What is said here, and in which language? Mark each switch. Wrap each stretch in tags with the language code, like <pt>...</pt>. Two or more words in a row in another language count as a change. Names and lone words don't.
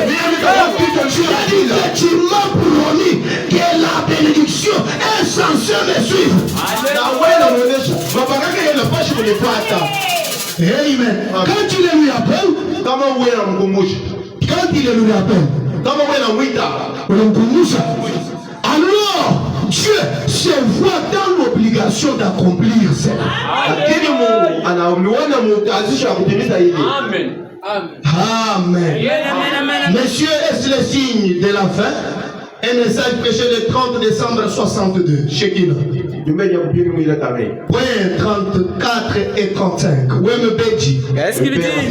<fr>Tu as dit que tu m'as promis que la bénédiction est censée me suivre. Amen. Quand tu le lui appelles, quand quand il le rappelle,</fr> <sw>kama wewe unamwita unamkumbusha,</sw> <fr>alors Dieu se voit dans l'obligation d'accomplir cela.</fr> <sw>lakini Mungu anaona mtazisha kutimiza hili.</sw> <fr>Amen. Amen. Messieurs, est-ce le signe de la fin? Un message prêché le 30 décembre 62. Shekinah. Point 34 et 35. Wembeji. Qu'est-ce qu'il dit?</fr>